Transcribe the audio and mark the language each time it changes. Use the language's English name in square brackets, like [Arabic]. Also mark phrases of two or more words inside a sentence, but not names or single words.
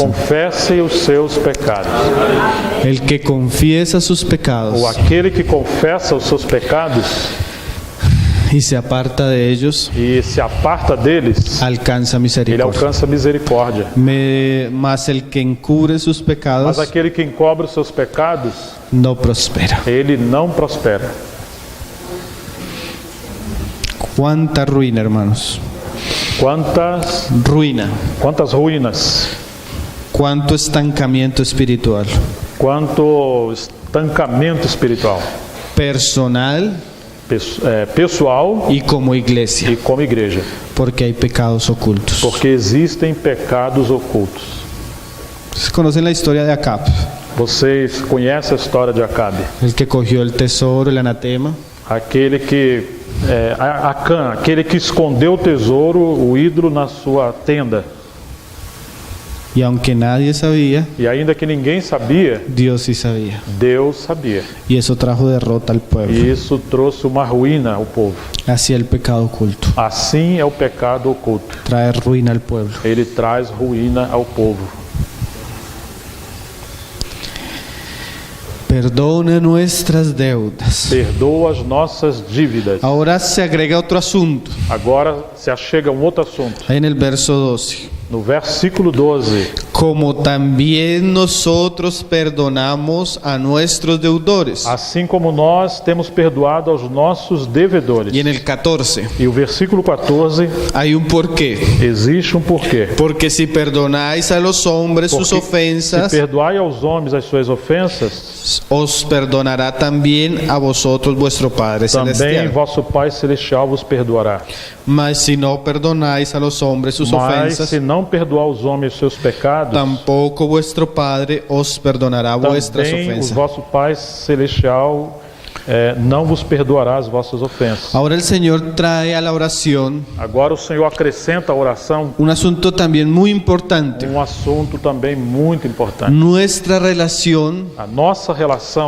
[Portuguese] Confesse os seus pecados. [Spanish] El que confiesa sus pecados [Portuguese] Ou aquele que confessa os seus pecados [Spanish] y se aparta de ellos, [Portuguese] e se aparta deles, [Spanish] alcanza [Portuguese] ele [Spanish] misericordia. [Portuguese] alcança misericórdia. [Spanish] Mas el que encubre sus [Portuguese] Mas [Spanish] pecados [Portuguese] aquele que encobre os seus pecados, [Spanish] no prospera. [Portuguese] ele não prospera. [Spanish] Cuánta ruina, hermanos. [Portuguese] Quantas ruínas, [Spanish] Cuánto estancamiento espiritual, [Portuguese] quanto estancamento espiritual, [Spanish] personal [Portuguese] pessoal [Spanish] y como iglesia, [Portuguese] e como igreja, [Spanish] porque hay pecados ocultos. [Portuguese] porque existem pecados ocultos. [Spanish] Ustedes conocen la historia de Acab, [Portuguese] Vocês conhecem a história de Acabe, [Spanish] el que cogió el tesoro, el anatema, [Portuguese] aquele que Acã, aquele que escondeu o tesouro, o ídolo, na sua tenda. [Spanish] y aunque nadie sabía, [Portuguese] E ainda que ninguém sabia, [Spanish] Dios sí sabía. [Portuguese] Deus sabia. [Spanish] Y eso trajo derrota al pueblo. [Portuguese] E isso trouxe uma ruína ao povo. [Spanish] Así el pecado oculto [Portuguese] Assim é o pecado oculto. [Spanish] trae ruina al pueblo. [Portuguese] Ele traz ruína ao povo. [Spanish] Perdona nuestras deudas. [Portuguese] Perdoa as nossas dívidas. [Spanish] Ahora se agrega otro asunto, [Portuguese] Agora se achega um outro assunto. [Spanish] ahí en el verso 12. [Portuguese] No versículo 12. [Spanish] Como también nosotros perdonamos a nuestros deudores. [Portuguese] Assim como nós temos perdoado aos nossos devedores. [Spanish] Y en el 14 [Portuguese] E o versículo 14, [Spanish] hay un porqué. [Portuguese] existe um porquê. [Spanish] Porque si perdonáis a los hombres sus [Portuguese] Porque [Spanish] ofensas, [Portuguese] se perdoai aos homens as suas ofensas, [Spanish] os perdonará también a vosotros vuestro Padre [Portuguese] também [Spanish] Celestial. [Portuguese] vosso Pai Celestial vos perdoará. [Spanish] Mas si no perdonáis a los hombres sus [Portuguese] Mas [Spanish] ofensas, [Portuguese] se não perdoar aos homens os seus pecados, [Spanish] tampoco vuestro Padre os perdonará vuestras [Portuguese] também o [Spanish] ofensas. [Portuguese] vosso Pai Celestial não vos perdoará as vossas ofensas. [Spanish] Ahora el Señor trae a la oración [Portuguese] Agora o Senhor acrescenta à oração [Spanish] un asunto también muy importante. [Portuguese] um assunto também muito importante. [Spanish] Nuestra relación [Portuguese] A nossa relação